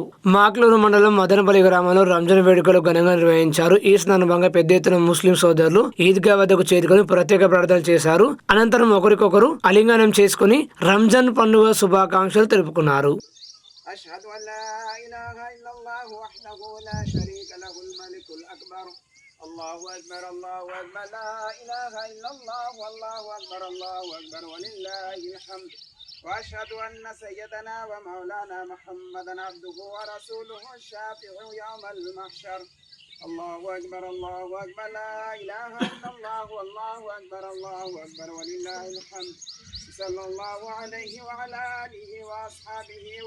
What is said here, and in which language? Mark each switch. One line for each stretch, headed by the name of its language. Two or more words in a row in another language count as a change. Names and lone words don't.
Telugu: మాక్లూరు మండలం మదనపల్లి గ్రామంలో రంజాన్ వేడుకలు ఘనంగా నిర్వహించారు. ఈ సందర్భంగా పెద్ద ఎత్తున ముస్లిం సోదరులు ఈద్గా వద్దకు చేరుకొని ప్రత్యేక ప్రార్థనలు చేశారు. అనంతరం ఒకరికొకరు ఆలింగనం చేసుకుని రంజాన్ పండుగ శుభాకాంక్షలు తెలుపుకున్నారు.
Arabic: الله أكبر الله أكبر لا إله إلا الله والله أكبر الله أكبر ولله الحمد وأشهد أن سيدنا ومولانا محمدا عبده ورسوله الشافع يوم المحشر الله أكبر لا إله إلا الله والله أكبر ولله الحمد صلى الله عليه وعلى آله وأصحابه